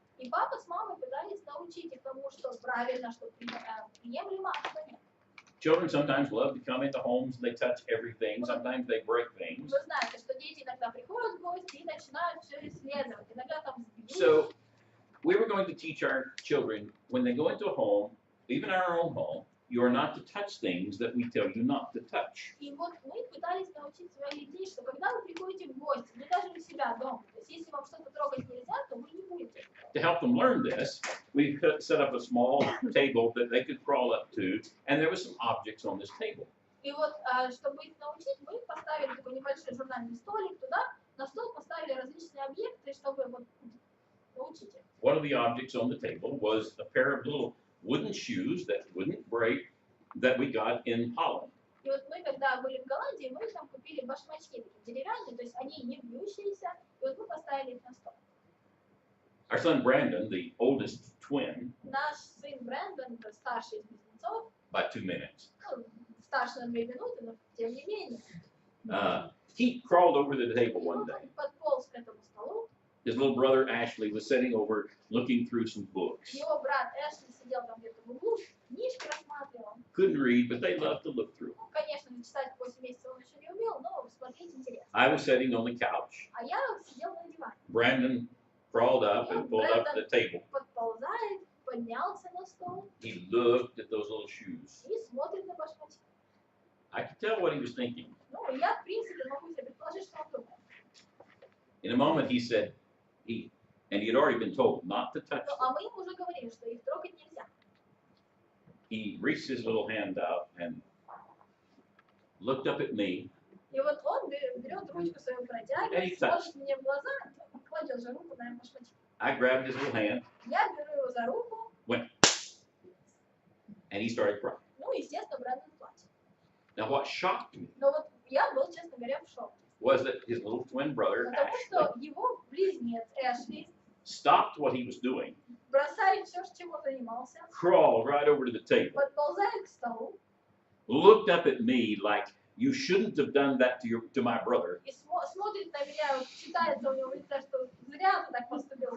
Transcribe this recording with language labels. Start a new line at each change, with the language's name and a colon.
Russian: И папа с мамой пытались научить их тому, что правильно, что приемлемо, а что нет.
English: Children sometimes love to come into homes and they touch everything. Sometimes they break things.
Russian: Вы знаете, что дети иногда приходят в гости и начинают все исследовать. Иногда там сбьют.
English: So we were going to teach our children when they go into a home, even our own home, you are not to touch things that we tell you not to touch.
Russian: И вот мы пытались научить своих детей, что когда вы приходите в гости, ну даже у себя дома, то есть если вам что-то трогать нельзя, то вы не будете.
English: To help them learn this, we set up a small table that they could crawl up to, and there were some objects on this table.
Russian: И вот, чтобы их научить, мы поставили такой небольшой журнальный столик туда, на стол поставили различные объекты, чтобы вот научить их.
English: One of the objects on the table was a pair of little wooden shoes that wouldn't break that we got in Holland.
Russian: И вот мы, когда были в Голландии, мы там купили башмачки такие деревянные, то есть они не бьющиеся, и вот мы поставили их на стол.
English: Our son Brandon, the oldest twin,
Russian: Наш сын Брэндон, это старший из близнецов,
English: by 2 minutes,
Russian: ну, старше на 2 минуты, но тем не менее.
English: he crawled over the table
Russian: И
English: one
Russian: вот
English: day.
Russian: он подполз к этому столу.
English: His little brother Ashley was sitting over looking through some books.
Russian: Его брат Эшли сидел там где-то в углу, книжки рассматривал.
English: Couldn't read, but they loved to look through.
Russian: Ну, конечно, читать 8 месяцев он еще не умел, но смотреть интересно.
English: I was sitting on the couch.
Russian: А я сидел на диване.
English: Brandon crawled up and pulled up the table.
Russian: Подползает, поднялся на стол
English: He looked at those little shoes.
Russian: и смотрит на башмачки.
English: I could tell what he was thinking.
Russian: Ну, я, в принципе, могу себе предположить, что он думает.
English: In a moment, he said, and he had already been told not to touch
Russian: Ну,
English: them.
Russian: а мы ему уже говорили, что их трогать нельзя.
English: He reached his little hand out and looked up at me.
Russian: И вот он берет ручку свою, протягивает, смотрит мне в глаза, кладет же руку на башмачки.
English: I grabbed his little hand,
Russian: Я беру его за руку,
English: and he started crying.
Russian: ну, естественно, Брэндон плачет.
English: Now, what shocked me
Russian: Но вот я был, честно говоря, в шоке.
English: was that his little twin brother,
Russian: Потому
English: Ashley,
Russian: что его близнец Эшли,
English: stopped what he was doing,
Russian: бросает все, чем он занимался,
English: crawled right over to the table,
Russian: подползает к столу
English: looked up at me like, you shouldn't have done that to my brother,
Russian: и смотрит на меня, вот читается у него в лице, что зря ты так поступил.